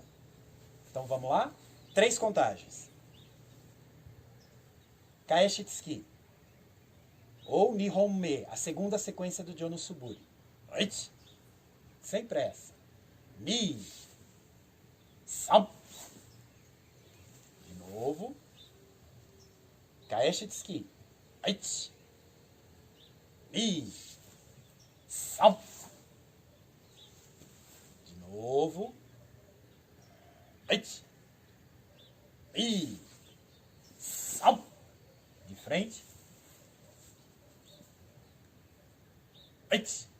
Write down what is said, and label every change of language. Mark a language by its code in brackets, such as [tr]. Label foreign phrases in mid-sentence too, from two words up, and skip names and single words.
[pt] Então vamos lá? 3 contagens. [ja] 返し突き. [pt] Ou Nihonme, a segunda sequência do Jo no Suguri. Oichi. Sem pressa. Ni. 3. De novo. [ja] 返し突き。おいち. Ni. 3. [pt] De novo. Oichi. [ja] Ni. 3. [pt] De frente. Oichi.